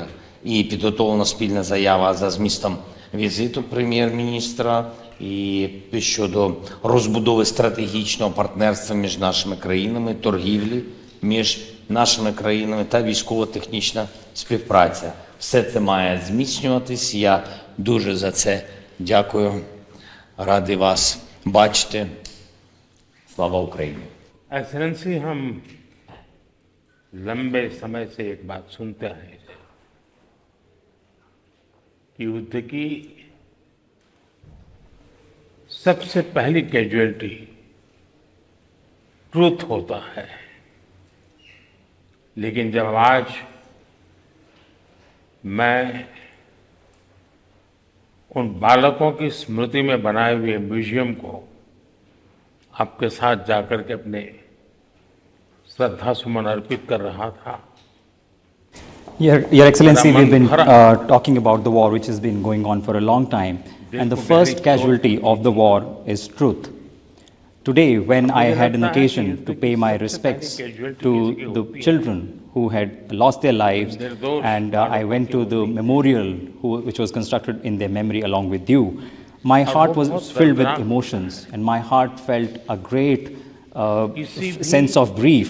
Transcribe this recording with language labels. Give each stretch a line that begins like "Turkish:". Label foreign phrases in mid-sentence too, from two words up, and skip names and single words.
Ukrainian: І підготовлена спільна заява за змістом візиту прем'єр-міністра і щодо розбудови стратегічного партнерства між нашими країнами, торгівлі між нашими країнами та військово-технічна співпраця. Все це має зміцнюватись. Я дуже за це дякую. Радий вас бачити. Слава Україні!
Hindi: एक्सेलेंसी, हम लंबे समय से एक बात सुनते हैं कि युद्ध की सबसे पहली
English: casualty truth
Hindi: होता है, लेकिन जब आज मैं उन बालकों की स्मृति में बनाए हुए म्यूजियम को आपके साथ जाकर के अपने श्रद्धा सुमन अर्पित कर रहा था।
English: Your Excellency, we've been
Hindi: Maidaan
English: talking about the war which has been going on for a long time, and the first casualty of the war is truth. Today, when I had an occasion to pay my respects to the children who had lost their lives, and I went to the memorial which was constructed in their memory along with you, my heart was filled with emotions, and my heart felt a great sense of grief.